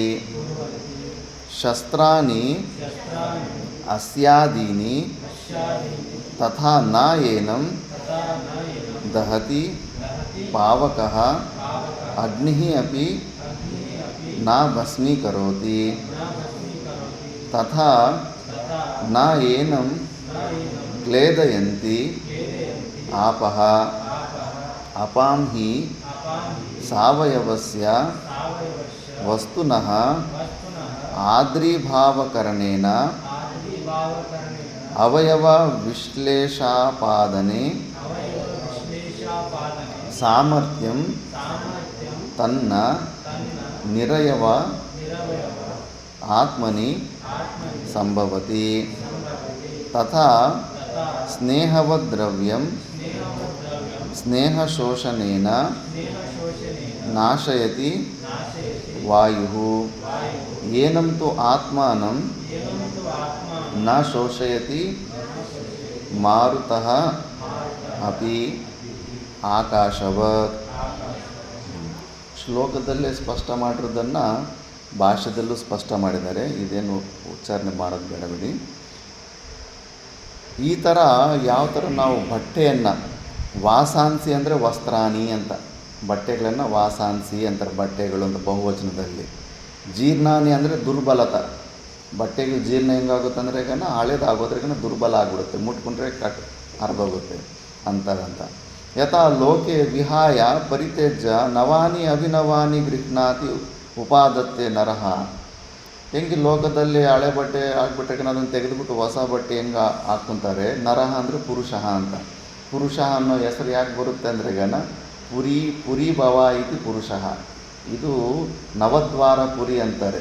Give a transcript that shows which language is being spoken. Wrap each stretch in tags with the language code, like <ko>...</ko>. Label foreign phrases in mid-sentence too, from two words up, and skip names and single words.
<sa>ಶಸ್ತ್ರಾಣಿ ಅಸ್ಯಾದೀನಿ ತಥಾ ನ ಏನಂ ದಹತಿ ಪಾವಕಃ ಅಗ್ನಿಃ ಅಪಿ ನ ಭಸ್ಮೀಕರೋತಿ. ತಥಾ ನ ಏನಂ ಕ್ಲೇದಯಂತಿ ಆಪಃ ಅಪಾಂ ಹಿ ಸಾವಯವಸ್ಯ ವಸ್ತುನಃ ಆದ್ರೀಭಾವಕರಣೇನ ಅವಯವ ವಿಶ್ಲೇಷಾಪಾದನೆ ಸಾಮರ್ಥ್ಯಂ ತನ್ನ ನಿರಯವ ಆತ್ಮನಿ ಸಂಭವತಿ. ತಥಾ ಸ್ನೇಹವದ್ದ್ರವ್ಯಂ ಸ್ನೇಹಶೋಷಣೇನ ನಾಶಯತಿ ವಾಯುಃ. ಏನಂ ತು ಆತ್ಮಾನಂ ನ ಶೋಷಯತಿ ಮಾರುತಃ ಅಪಿ ಆಕಾಶವತ್.</sa> <kn>ಶ್ಲೋಕದಲ್ಲೇ ಸ್ಪಷ್ಟ ಮಾಡಿರೋದನ್ನು ಭಾಷ್ಯದಲ್ಲೂ ಸ್ಪಷ್ಟ ಮಾಡಿದ್ದಾರೆ. ಇದೇನು ಉಚ್ಚಾರಣೆ ಮಾಡೋದು ಬೇಡ ಬಿಡಿ. ಈ ಥರ ಯಾವ ಥರ ನಾವು ಬಟ್ಟೆಯನ್ನು ವಾಸಾಂಸಿ ಅಂದರೆ ವಸ್ತ್ರಾಣಿ ಅಂತ, ಬಟ್ಟೆಗಳನ್ನು ವಾಸಾಂಸಿ ಅಂತಾರೆ, ಬಟ್ಟೆಗಳು ಅಂತ ಬಹುವಚನದಲ್ಲಿ. ಜೀರ್ಣಾನಿ ಅಂದರೆ ದುರ್ಬಲತ. ಬಟ್ಟೆಗೆ ಜೀರ್ಣ ಹೆಂಗಾಗುತ್ತೆ ಅಂದರೆ ಈಗ ಹಳೇದಾಗೋದ್ರಿಗ ದುರ್ಬಲ ಆಗಿಬಿಡುತ್ತೆ, ಮುಟ್ಕೊಂಡ್ರೆ ಹರಿದೋಗುತ್ತೆ ಅಂತ.</kn> <sa>ಯಥಾ ಲೋಕೆ ವಿಹಾಯ ಪರಿತ್ಯಜ್ಯ ನವಾನಿ ಅಭಿನವಾನಿ ಗೃಹ್ಣಾತಿ ಉಪಾದತ್ತೆ ನರಹ.</sa> <kn>ಹೆಂಗೆ ಲೋಕದಲ್ಲಿ ಹಳೆ ಬಟ್ಟೆ ಹಾಕ್ಬಿಟ್ರೆ ಅದನ್ನು ತೆಗೆದುಬಿಟ್ಟು ಹೊಸ ಬಟ್ಟೆ ಹೆಂಗೆ ಹಾಕ್ಕೊಂತಾರೆ. ನರಹ ಅಂದರೆ ಪುರುಷ ಅಂತ. ಪುರುಷ ಅನ್ನೋ ಹೆಸರು ಯಾಕೆ ಬರುತ್ತೆ ಅಂದರೆ</kn> <sa>ಪುರಿ ಭವ ಇತಿ ಪುರುಷ.</sa> <kn>ಇದು ನವದ್ವಾರ ಪುರಿ ಅಂತಾರೆ.</kn>